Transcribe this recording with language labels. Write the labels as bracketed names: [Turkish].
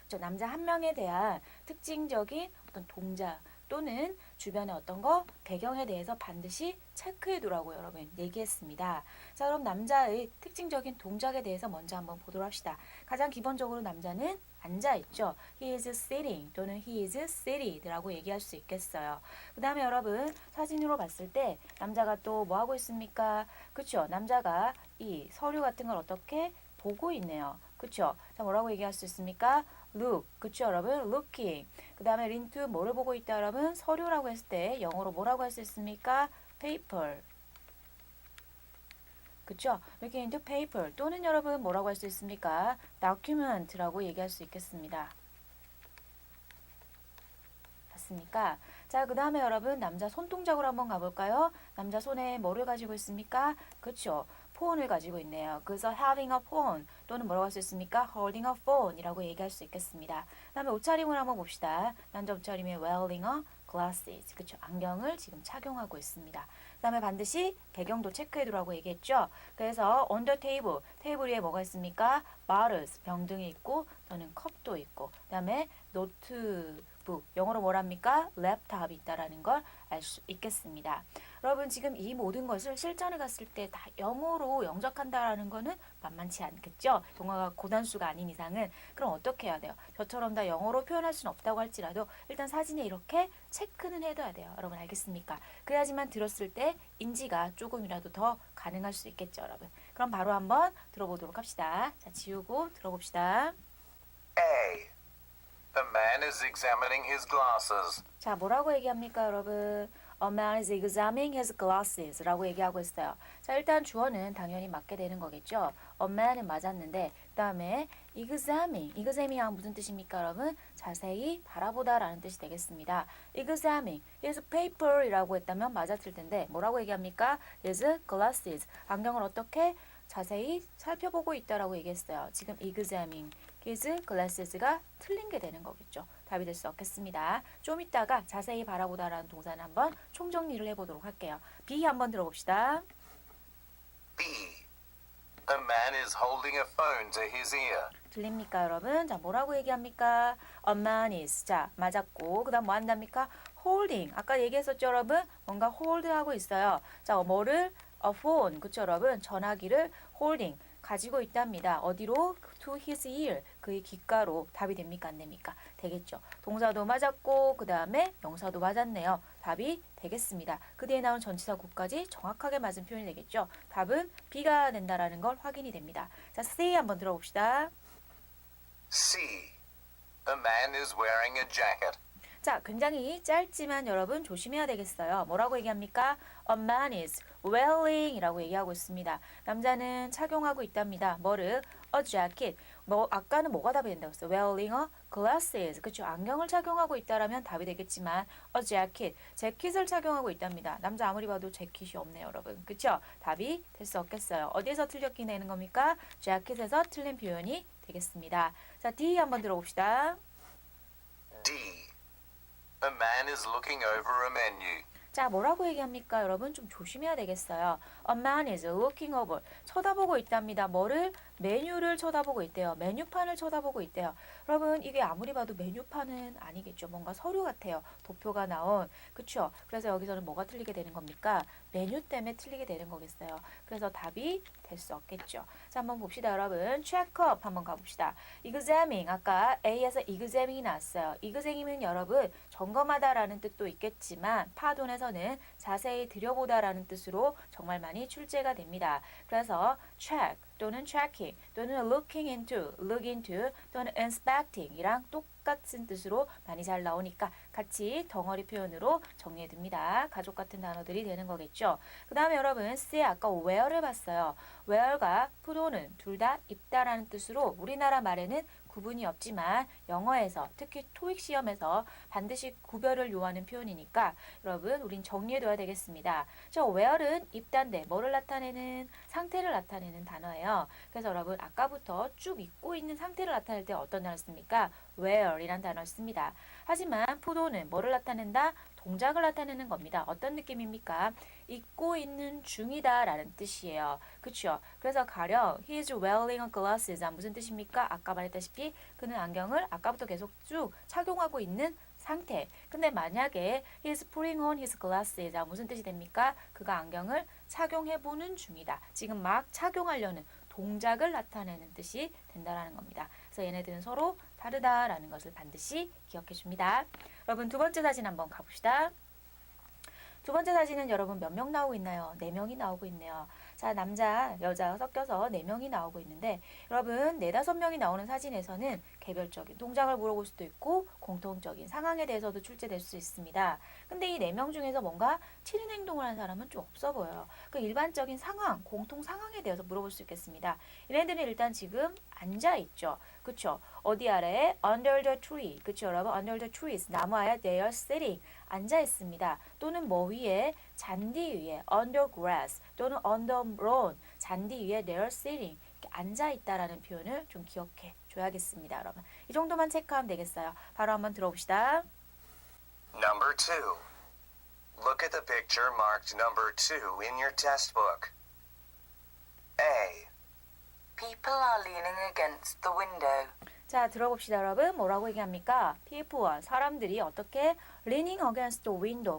[Korean] 남자 한 명에 대한 특징적인 어떤 동작 또는 주변의 어떤 거 배경에 대해서 반드시 체크해 두라고 여러분 얘기했습니다. 자, 그럼 남자의 특징적인 동작에 대해서 먼저 한번 보도록 합시다. 가장 기본적으로 남자는 앉아 있죠. [English] He is sitting [Korean] 또는 [English] he is seated [Korean] 라고 얘기할 수 있겠어요. 그 다음에 여러분 사진으로 봤을 때 남자가 또 뭐 하고 있습니까? 그쵸? 남자가 이 서류 같은 걸 어떻게 보고 있네요. 그쵸? 자, 뭐라고 얘기할 수 있습니까? [English] look. [Korean] 그쵸, 여러분? [English] looking. [Korean] 그 다음에 into 뭐를 보고 있다, 여러분? 서류라고 했을 때 영어로 뭐라고 할 수 있습니까? [English] paper. [Korean] 그쵸? [English] looking into paper. [Korean] 또는 여러분 뭐라고 할 수 있습니까? document라고 얘기할 수 있겠습니다. 맞습니까? 자, 그 다음에 여러분 남자 손동작으로 한번 가볼까요? 남자 손에 뭐를 가지고 있습니까? 그쵸? 폰을 가지고 있네요. 그래서 [English] having a phone [Korean] 또는 뭐라고 할 수 있습니까? [English] holding a phone [Korean] 이라고 얘기할 수 있겠습니다. 그 다음에 옷차림을 한번 봅시다. 남자 옷차림이 [English] wearing a glasses. [Korean] 그쵸? 안경을 지금 착용하고 있습니다. 그 다음에 반드시 배경도 체크해두라고 얘기했죠? 그래서 [English] on the table, [Korean] 테이블 위에 뭐가 있습니까? bottles, 병등이 있고 또는 컵도 있고 그 다음에 노트북, 영어로 뭐랍니까? 랩탑이 있다라는 걸 알 수 있겠습니다. 여러분 지금 이 모든 것을 실전에 갔을 때 다 영어로 영작한다라는 거는 만만치 않겠죠? 영어가 고단수가 아닌 이상은. 그럼 어떻게 해야 돼요? 저처럼 다 영어로 표현할 수는 없다고 할지라도 일단 사진에 이렇게 체크는 해둬야 돼요. 여러분 알겠습니까? 그래야지만 들었을 때 인지가 조금이라도 더 가능할 수 있겠죠, 여러분. 그럼 바로 한번 들어보도록 합시다. 자, 지우고 들어봅시다. [English] A. A man is examining his glasses. [Korean] 자, 뭐라고 얘기합니까, 여러분? [English] A man is examining his glasses [Korean] 라고 얘기하고 있어요. 자, 일단 주어는 당연히 맞게 되는 거겠죠. A man은 맞았는데 그 다음에 examining 무슨 뜻입니까, 여러분? 자세히 바라보다 라는 뜻이 되겠습니다. [English] examining his paper [Korean] 이라고 했다면 맞았을 텐데 뭐라고 얘기합니까? [English] his glasses [Korean] 안경을 어떻게 자세히 살펴보고 있다라고 얘기했어요. 지금 [English] examining his glasses [Korean] 가 틀린 게 되는 거겠죠. 답이 될 수 없겠습니다. 좀 이따가 자세히 바라보다라는 동사는 한번 총정리를 해보도록 할게요. B 한번 들어봅시다. [English] B. A man is holding a phone to his ear. [Korean] 들립니까, 여러분? 자, 뭐라고 얘기합니까? [English] A man is. [Korean] 자, 맞았고. 그 다음 뭐 한답니까? [English] holding. [Korean] 아까 얘기했었죠, 여러분? 뭔가 hold 하고 있어요. 자, 뭐를? [English] A phone. [Korean] 그쵸, 여러분? 전화기를 holding. 가지고 있답니다. 어디로? [English] To his ear. [Korean] 그의 귓가로. 답이 됩니까? 안 됩니까? 되겠죠. 동사도 맞았고 그 다음에 명사도 맞았네요. 답이 되겠습니다. 그 뒤에 나온 전치사구까지 정확하게 맞은 표현이 되겠죠. 답은 B가 된다라는 걸 확인이 됩니다. 자, C 한번 들어봅시다. [English] C. A man is wearing a jacket. [Korean] 자, 굉장히 짧지만 여러분 조심해야 되겠어요. 뭐라고 얘기합니까? [English] A man is wearing [Korean] 이라고 얘기하고 있습니다. 남자는 착용하고 있답니다. 뭐를? [English] A jacket. [Korean] 아까는 뭐가 답이 된다고 했어요? [English] Wearing a glasses. [Korean] 그쵸? 안경을 착용하고 있다라면 답이 되겠지만 [English] a jacket. [Korean] 재킷을 착용하고 있답니다. 남자 아무리 봐도 재킷이 없네요, 여러분. 그쵸? 답이 될 수 없겠어요. 어디에서 틀렸긴 되는 겁니까? 재킷에서 틀린 표현이 되겠습니다. 자, D 한번 들어봅시다. [English] D. A man is looking over a menu. [Korean] 자, 뭐라고 얘기합니까? 여러분 좀 조심해야 되겠어요. [English] A man is looking over. [Korean] 쳐다보고 있답니다. 뭐를? 메뉴를 쳐다보고 있대요. 메뉴판을 쳐다보고 있대요. 여러분 이게 아무리 봐도 메뉴판은 아니겠죠. 뭔가 서류 같아요. 도표가 나온. 그쵸? 그래서 여기서는 뭐가 틀리게 되는 겁니까? 메뉴 때문에 틀리게 되는 거겠어요. 그래서 답이 될 수 없겠죠. 자, 한번 봅시다, 여러분. 체크업 한번 가봅시다. examining. 아까 A에서 examining이 나왔어요. examining은 여러분 점검하다라는 뜻도 있겠지만 파돈에서는 자세히 들여보다라는 뜻으로 정말 많이 출제가 됩니다. 그래서 check 또는 checking 또는 looking into, look into 또는 inspecting 이랑 같은 뜻으로 많이 잘 나오니까 같이 덩어리 표현으로 정리해 둡니다. 가족 같은 단어들이 되는 거겠죠. 그 다음에 여러분 C에 아까 wear를 봤어요. wear과 put온은 둘 다 입다라는 뜻으로 우리나라 말에는 구분이 없지만 영어에서 특히 토익 시험에서 반드시 구별을 요하는 표현이니까 여러분 우린 정리해둬야 되겠습니다. 저 wear은 입다인데 뭐를 나타내는 상태를 나타내는 단어예요. 그래서 여러분 아까부터 쭉 입고 있는 상태를 나타낼 때 어떤 단어를 씁니까? wear이란 단어를 씁니다. 하지만 put온은 뭐를 나타낸다? 동작을 나타내는 겁니다. 어떤 느낌입니까? 입고 있는 중이다 라는 뜻이에요. 그쵸? 그래서 가령 [English] he is wearing a glasses [Korean] 무슨 뜻입니까? 아까 말했다시피 그는 안경을 아까부터 계속 쭉 착용하고 있는 상태. 근데 만약에 [English] he is putting on his glasses [Korean] 무슨 뜻이 됩니까? 그가 안경을 착용해보는 중이다. 지금 막 착용하려는 동작을 나타내는 뜻이 된다라는 겁니다. 그래서 얘네들은 서로 다르다라는 것을 반드시 기억해 줍니다. 여러분 두 번째 사진 한번 가봅시다. 두 번째 사진은 여러분 몇 명 나오고 있나요? 4명이 나오고 있네요. 자, 남자, 여자 섞여서 4명이 나오고 있는데 여러분 4, 5명이 나오는 사진에서는 개별적인 동작을 물어볼 수도 있고 공통적인 상황에 대해서도 출제될 수 있습니다. 근데 이 4명 중에서 뭔가 튀는 행동을 하는 사람은 좀 없어 보여요. 그 일반적인 상황, 공통 상황에 대해서 물어볼 수 있겠습니다. 얘네들은 일단 지금 앉아 있죠. 그쵸? 어디 아래에? [English] Under the tree. [Korean] 그쵸 여러분? [English] Under the trees. [Korean] 나무 아래 [English] they are sitting. [Korean] 앉아 있습니다. 또는 뭐 위에? 잔디 위에 [English] under grass [Korean] 또는 [English] under lawn. [Korean] 잔디 위에 [English] they are sitting. [Korean] 이렇게 앉아 있다라는 표현을 좀 기억해 줘야겠습니다, 여러분. 이 정도만 체크하면 되겠어요. 바로 한번 들어봅시다. [English] Number 2. Look at the picture marked number 2 in your test book. A. People are leaning against the window. [Korean] 자, 들어봅시다, 여러분. 뭐라고 얘기합니까? [English] people와 [Korean] 사람들이 어떻게 [English] leaning against the window.